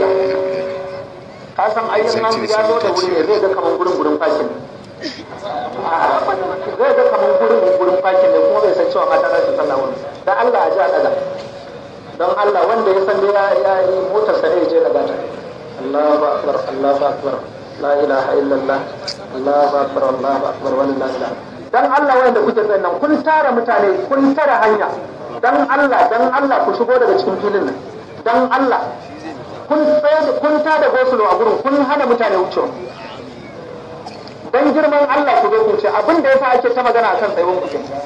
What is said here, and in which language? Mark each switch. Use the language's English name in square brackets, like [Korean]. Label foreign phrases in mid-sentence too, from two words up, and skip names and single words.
[Hausa] Ka san ayyukan nan ya zo da wuri ne, zai ga kamar gurin fakin. Zai ga kamar gurin fakin ne kuma bai san cewa mata za su sallah wani. Da Allah a ji a daga. Don Allah wanda ya san dai ya yi motarsa ne ya je daga ta. [Arabic] الله أكبر، الله أكبر، لا إله إلا الله. الله أكبر، الله أكبر, ولله الحمد. [Hausa] Dan Allah wanda kuke tsaye nan kun tara mutane, kun tara hanya. Dan Allah ku shigo daga cikin filin nan. Dan Allah kun tada gosulo a gurin, kun hana mutane wucewa. Dan girman Allah ku zo ku ce abin da yasa ake ta magana akan tsayuwar ku.